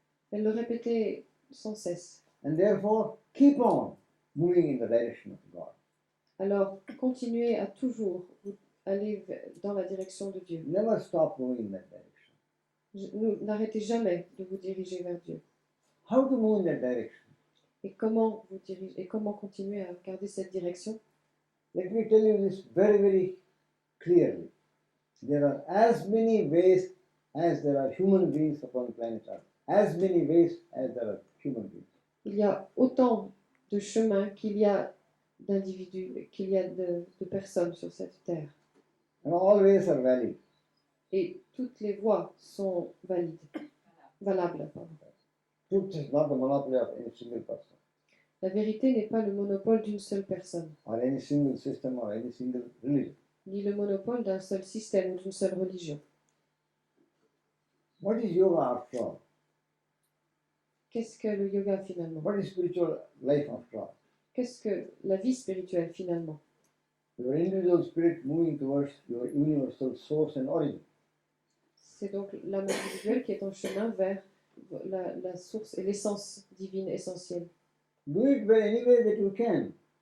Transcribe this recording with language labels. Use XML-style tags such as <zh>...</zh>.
<fr>Elle le répétait sans cesse.</fr> <en>And therefore, keep on moving in the direction of God.</en> <fr>Alors, continuez à toujours aller dans la direction de Dieu.</fr> <en>Never stop moving in that direction.</en> <fr>N'arrêtez jamais de vous diriger vers Dieu.</fr> <en>How to move in that direction?</en> <fr>Et comment vous diriger, et comment continuer à garder cette direction?</fr> <en>Let me tell you this very, very clearly. There are as many ways as there are human beings upon planet Earth. As many ways as there are human beings.</en> <fr>Il y a autant de chemins qu'il y a d'individus, qu'il y a de personnes sur cette terre.</fr> <en>And all ways are valid.</en> <fr>Et toutes les voies sont valables. Pardon.</fr> <en>Truth is not the monopoly of any single person,</en> <fr>La vérité n'est pas le monopole d'une seule personne,</fr> <en>or any single system, or any single religion.</en> <fr>ni le monopole d'un seul système ou d'une seule religion.</fr> <en>What is yoga after all?</en> <fr>Qu'est-ce que le yoga finalement?</fr> <en>What is spiritual life after all?</en> <fr>Qu'est-ce que la vie spirituelle finalement?</fr> <en>Your individual spirit moving towards your universal source and origin.</en> <fr>C'est donc l'âme individuelle qui est en chemin vers la source et l'essence divine essentielle.</fr> <en>Do it by any way that you can.</en>